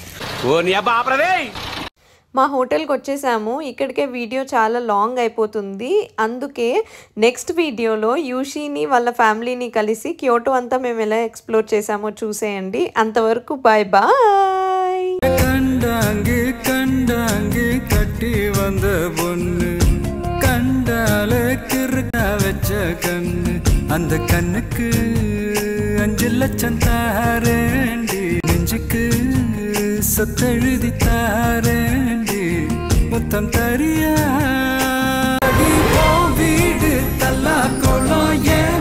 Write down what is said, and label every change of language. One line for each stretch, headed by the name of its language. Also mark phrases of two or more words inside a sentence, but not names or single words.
Telugu: ఓ నీ అబ్బా ఆపరదే. మా హోటల్కి వచ్చేసాము. ఇక్కడికే వీడియో చాలా లాంగ్ అయిపోతుంది. అందుకే
English: next video
Telugu: యూషిని వాళ్ళ ఫ్యామిలీని కలిసి క్యోటో అంతా మేము ఎలా ఎక్స్ప్లోర్ చేసామో చూసేయండి.
English: అంతవరకు bye bye.
Tamil: கண்டாங்கே கண்டாங்கே கட்டி வந்த பொண்ணு கண்டாலே கிறுக்கா வச்ச கண்ணு அந்த கண்ணுக்கு 5 லட்சம் தாரேண்டி நெஞ்சுக்கு சொத்தெழுதி தாரேண்டி மொத்தம் தரியா வீடு தல்லா கோலம்